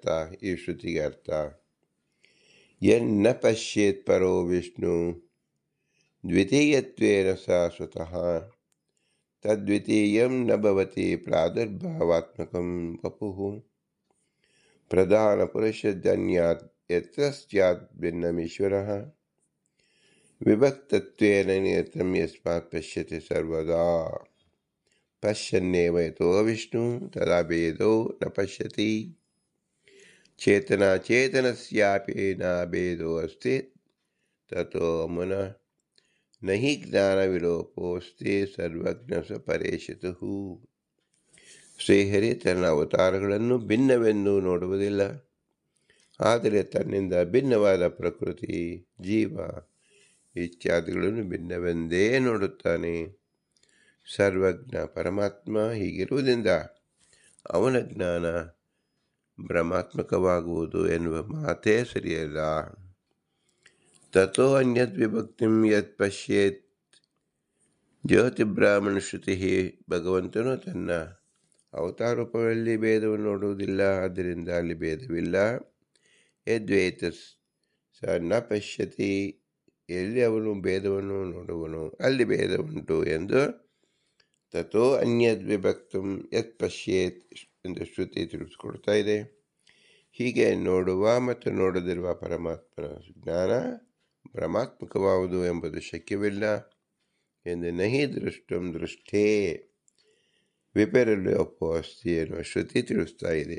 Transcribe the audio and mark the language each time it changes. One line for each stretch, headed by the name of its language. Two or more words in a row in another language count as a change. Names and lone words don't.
Kannada: ಈ ಶ್ರುತಿಗೆ ಅರ್ಥ:
Sanskrit: ಯನ್ನ ಪಶ್ಯೇತ್ ಪರೋ ವಿಷ್ಣು ದ್ವಿತೀಯತ್ವೇನ ಶಾಶ್ವತಃ ತದ್ವಿತೀಯಂ ನ ಭವತಿ ಪ್ರಾದುರ್ಭಾವಾತ್ಮಕಂ ವಪುಃ ಪ್ರಧಾನ ಪುರುಷಜನ್ಯಾತ್ ಯತ್ರ ಸ್ಯಾತ್ ಭಿನ್ನಮೀಶ್ವರಃ ವಿಭಕ್ತತ್ವೇನ ನಿಯತಂ ಯಸ್ಮಾತ್ ಪಶ್ಯತಿ ಸರ್ವದಾ ಪಶ್ಯನ್ನೇವ ಯತೋ ವಿಷ್ಣು ತದಾ ಭೇದೋ ನ ಪಶ್ಯತಿ ಚೇತನಸ್ಯಾಪಿ ನ ಭೇದೋ ಅಸ್ತಿ ತತೋ ಮುನ ನಹಿ ಜ್ಞಾನವಿಲೋಪೋಸ್ತಿ ಸರ್ವಜ್ಞ ಸ ಪರೇಶಿತಃ.
Kannada: ಶ್ರೀಹರಿ ತನ್ನ ಅವತಾರಗಳನ್ನು ಭಿನ್ನವೆಂದು ನೋಡುವುದಿಲ್ಲ, ಆದರೆ ತನ್ನಿಂದ ಭಿನ್ನವಾದ ಪ್ರಕೃತಿ, ಜೀವ ಇತ್ಯಾದಿಗಳನ್ನು ಭಿನ್ನವೆಂದೇ ನೋಡುತ್ತಾನೆ. ಸರ್ವಜ್ಞ ಪರಮಾತ್ಮ ಹೀಗಿರುವುದರಿಂದ ಅವನ ಜ್ಞಾನ ಭ್ರಮಾತ್ಮಕವಾಗುವುದು ಎನ್ನುವ ಮಾತೇ ಸರಿಯಲ್ಲ.
Sanskrit: ತಥೋ ಅನ್ಯದ್ ವಿಭಕ್ತಿಂ ಯತ್ ಪಶ್ಯೇತ್ ಜ್ಯೋತಿಬ್ರಾಹ್ಮಣ ಶ್ರುತಿ.
Kannada: ಭಗವಂತನು ತನ್ನ ಅವತಾರೂಪಗಳಲ್ಲಿ ಭೇದವನ್ನು ನೋಡುವುದಿಲ್ಲ, ಆದ್ದರಿಂದ ಅಲ್ಲಿ ಭೇದವಿಲ್ಲ.
Sanskrit: ಯದ್ವೇತ ಸ ನ ಪಶ್ಯತಿ.
Kannada: ಎಲ್ಲಿ ಅವನು ಭೇದವನ್ನು ನೋಡುವನು ಅಲ್ಲಿ ಭೇದ ಉಂಟು ಎಂದು
Sanskrit: ತಥೋ ಅನ್ಯದ್ ವಿಭಕ್ತಂ ಯತ್ ಪಶ್ಯೇತ್
Kannada: ಎಂದು ಶ್ರುತಿ ತಿಳಿಸ್ಕೊಡ್ತಾ ಇದೆ. ಹೀಗೆ ನೋಡುವ ಮತ್ತು ನೋಡದಿರುವ ಪರಮಾತ್ಮನ ಜ್ಞಾನ ಭ್ರಮಾತ್ಮಕವಾವುದು ಎಂಬುದು ಶಕ್ಯವಿಲ್ಲ ಎಂದು
Sanskrit: ನಹಿ ದೃಷ್ಟಂ ದೃಷ್ಟೇ ವಿಪರ್ಯಲೋಪೋಸ್ತಿ
Kannada: ಎನ್ನುವ ಶ್ರುತಿ ತಿಳಿಸ್ತಾ ಇದೆ.